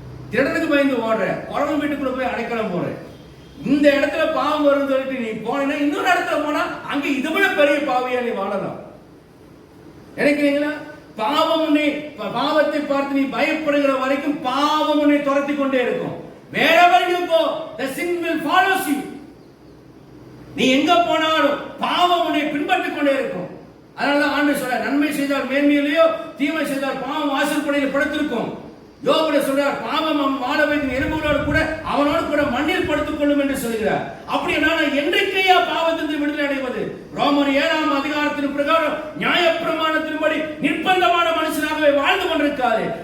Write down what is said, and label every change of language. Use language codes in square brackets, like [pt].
[ta] திருடனுக்கு பயந்து ஓடுற, குறவன் வீட்டுக்குள்ள போய் அடைக்கலம் போற. இந்த இடத்துல பாவம் வரும்னு சொல்லிட்டு நீ போனா இன்னொரு இடத்துல போனா அங்க இதை விட பெரிய பாவியா நீ வாழலாம். நினைக்கிறீங்களா? பாவம் உன்னை, பாவத்தை பார்த்து நீ பயப்படுகிற வரைக்கும் பாவம் உன்னை துரத்தி கொண்டே இருக்கும். [en] wherever you go the sin will follow you. [ta] நீ எங்க போனாலும் பாவம் உன்னை பின்பற்றிக் கொண்டே இருக்கும். அதனால ஆண்டவர் சொல்றார், நன்மை செய்தால் மேன்மையிலேயோ தீமை செய்தால் பாவம் வாசற்படியில் படுத்திருக்கும். யோபுல சொல்றார், பாவம் அவன் வாழ வைக்கும் எறும்புகளோடு கூட அவனோடு கூட மண்ணில் படுத்துக் கொள்ளும் என்று சொல்கிறார். அப்படின்னா என்றைக்கையா பாவத்திலிருந்து விடுதலை அடைவது? ரோமர் 7ஆம் அதிகாரத்தின் பிரகாரம் நியாயப்பிரமாணத்தின்படி நிர்பந்தமான மனுஷனாகவே வாழ்ந்து கொண்டிருக்காது.